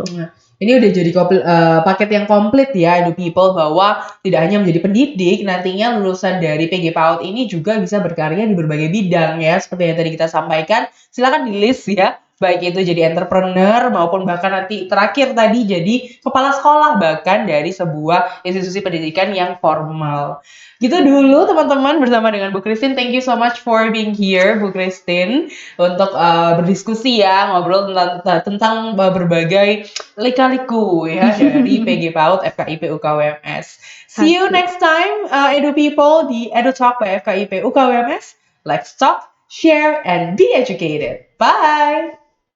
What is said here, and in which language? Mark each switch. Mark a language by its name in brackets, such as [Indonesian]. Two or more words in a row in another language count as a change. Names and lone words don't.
[Indonesian] Ini udah jadi paket yang komplit ya, Edu People, bahwa tidak hanya menjadi pendidik, nantinya lulusan dari PG PAUD ini juga bisa berkarya di berbagai bidang ya, seperti yang tadi kita sampaikan. Silakan di list ya, baik itu jadi entrepreneur maupun bahkan nanti terakhir tadi jadi kepala sekolah bahkan dari sebuah institusi pendidikan yang formal. Gitu dulu teman-teman bersama dengan Bu Christine. [English] Thank you so much for being here, [Indonesian] Bu Christine, untuk berdiskusi ya, ngobrol tentang berbagai lika-liku ya dari PG PAUD FKIP UKWMS. [English] See you next time, Edu People, di Edu Talk by FKIP UKWMS. Let's talk, share, and be educated. Bye!